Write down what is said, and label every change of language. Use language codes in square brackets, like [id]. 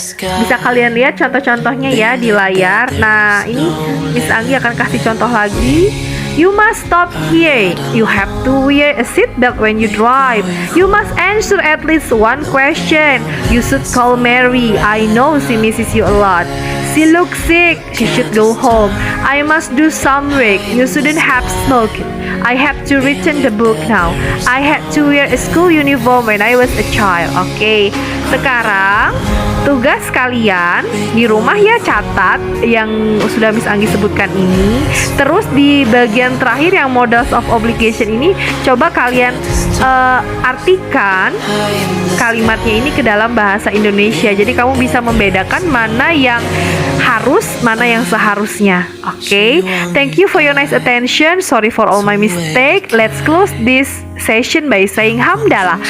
[id] Bisa kalian lihat contoh-contohnya ya di layar. Nah, ini Miss Anggi akan kasih contoh lagi. [en] You must stop here. You have to wear a seatbelt when you drive. You must answer at least one question. You should call Mary. I know she misses you a lot. She looks sick. She should go home. I must do some work. You shouldn't have smoked. I have to return the book now. I had to wear a school uniform when I was a child. Oke. [id] Sekarang tugas kalian di rumah ya, catat yang sudah Miss Anggi sebutkan ini. Terus di bagian terakhir yang modals of obligation ini, coba kalian artikan kalimatnya ini ke dalam bahasa Indonesia. Jadi kamu bisa membedakan mana yang harus, mana yang seharusnya. Oke. [en] Thank you for your nice attention. Sorry for all my mistake. Let's close this session by saying hamdalah.